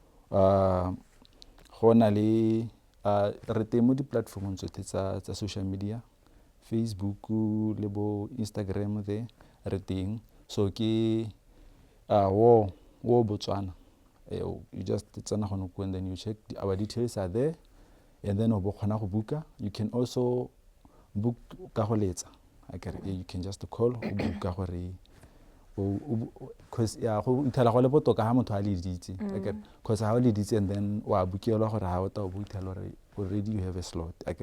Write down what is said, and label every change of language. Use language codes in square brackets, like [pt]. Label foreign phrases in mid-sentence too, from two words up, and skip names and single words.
[tn] go na le re teng mo di-platformong tsotlhe tsa [en] social media [tn] Facebook le bo Instagram there re teng so ke wo Botswana [en] you just [tn] tsena gone ko [en] and then you check our details are there and then [tn] o bo kgona go booka [en] you can also book [tn] ka go letsa akere [en] you can just call [tn] o booka gore cause go ithala go le botoka ha motho a le ditse akere cause ha o le ditse [en] and then [tn] wa bookelwa gore ha o ta o bookelwa gore [en] already you have a slot [tn] akere